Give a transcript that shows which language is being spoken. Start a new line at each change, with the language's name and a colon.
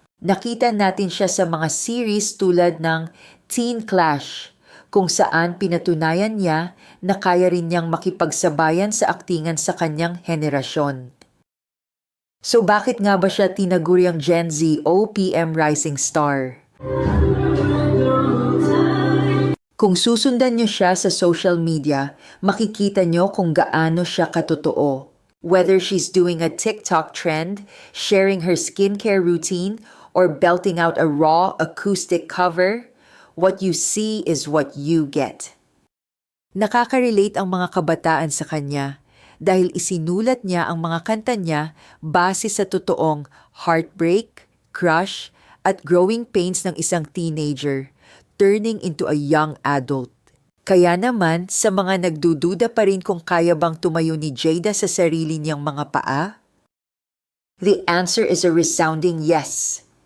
Filipino: Nakita natin siya sa mga series tulad ng Teen Clash, kung saan pinatunayan niya na kaya rin niyang makipagsabayan sa aktingan sa kanyang henerasyon. So bakit nga ba siya tinaguriang Gen Z OPM Rising Star? Kung susundan niyo siya sa social media, makikita niyo kung gaano siya katotoo.
English: Whether she's doing a TikTok trend, sharing her skincare routine, or belting out a raw acoustic cover, what you see is what you get.
Filipino: Nakaka-relate ang mga kabataan sa kanya dahil isinulat niya ang mga kanta niya base sa totoong heartbreak, crush, at growing pains ng isang teenager,
English: turning into a young adult.
Filipino: Kaya naman, sa mga nagdududa pa rin kung kaya bang tumayo ni Jada sa sarili niyang mga paa,
English: the answer is a resounding yes.